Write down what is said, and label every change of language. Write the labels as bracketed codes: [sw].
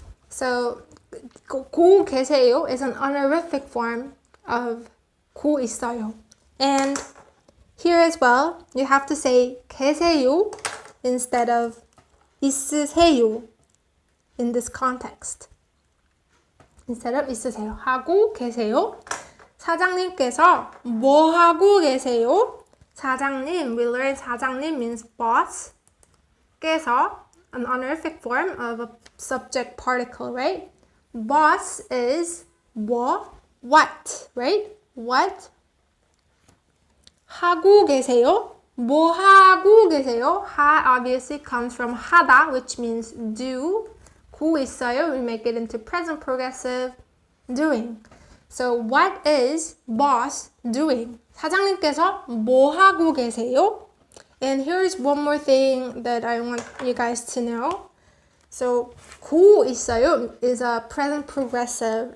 [en] So 고 계세요 is an honorific form of 고 있어요. And here as well, you have to say 계세요 instead of 있으세요 in this context. Instead of 있으세요. [ko] 하고 계세요. 사장님께서 뭐 하고 계세요? [en] 사장님, we learned 사장님 means boss. 께서, an honorific form of a subject particle, right? Boss is what, right? What? [ko] 하고 계세요? 뭐 하고 계세요? [en] 하 obviously comes from 하다, which means do. 고 있어요, we make it into present progressive, doing. So what is boss doing? [ko] 사장님께서 뭐 하고 계세요? [en] And here's one more thing that I want you guys to know. So 고 있어요 is a present progressive.